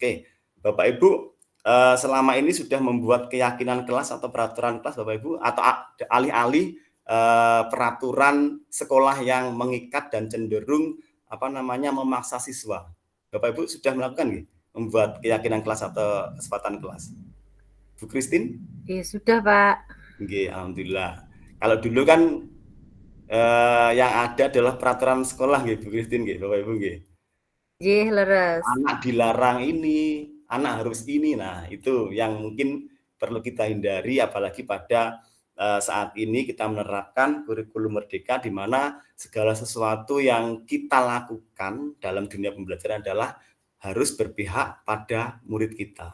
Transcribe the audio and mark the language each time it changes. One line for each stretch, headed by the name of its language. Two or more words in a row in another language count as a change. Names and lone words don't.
Indonesian: Oke, Bapak Ibu, selama ini sudah membuat keyakinan kelas atau peraturan kelas Bapak Ibu, atau alih-alih peraturan sekolah yang mengikat dan cenderung memaksa siswa. Bapak Ibu sudah melakukan nggih? Membuat keyakinan kelas atau kesepakatan kelas. Bu Christine? Sudah, Pak. Nggih, alhamdulillah. Kalau dulu kan yang ada adalah peraturan sekolah nggih, Bu Christine nggih, Bapak Ibu nggih.
Javanese: Nggih, leres.
Indonesian: Anak dilarang ini, anak harus ini. Nah, itu yang mungkin perlu kita hindari, apalagi pada saat ini kita menerapkan kurikulum merdeka, di mana segala sesuatu yang kita lakukan dalam dunia pembelajaran adalah harus berpihak pada murid kita.